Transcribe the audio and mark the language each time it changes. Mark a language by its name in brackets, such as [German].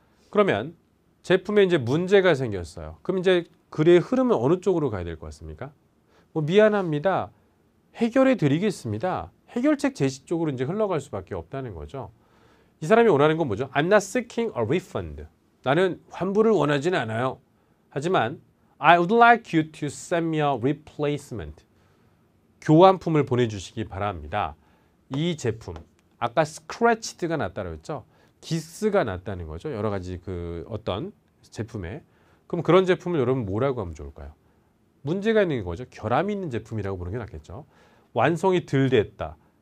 [Korean] 그러면 제품에 이제 문제가 생겼어요. 그럼 이제 글의 흐름은 어느 쪽으로 가야 될 것 같습니까? 미안합니다. 해결해 드리겠습니다. 해결책 제시 쪽으로 이제 흘러갈 수밖에 없다는 거죠. 이 사람이 원하는 건 뭐죠? [English] I'm not seeking a refund. [Korean] 나는 환불을 원하지는 않아요. [English] 하지만 I would like you to send me a replacement. [Korean] 교환품을 보내주시기 바랍니다. 이 제품 아까 scratched가 났다고 했죠. 기스가 났다는 거죠. 여러 가지 그 어떤 제품에. 그럼 그런 제품을 여러분 뭐라고 하면 좋을까요? 문제가 있는 거죠. 결함이 있는 제품이라고 보는 게 낫겠죠. 완성이 덜 됐다.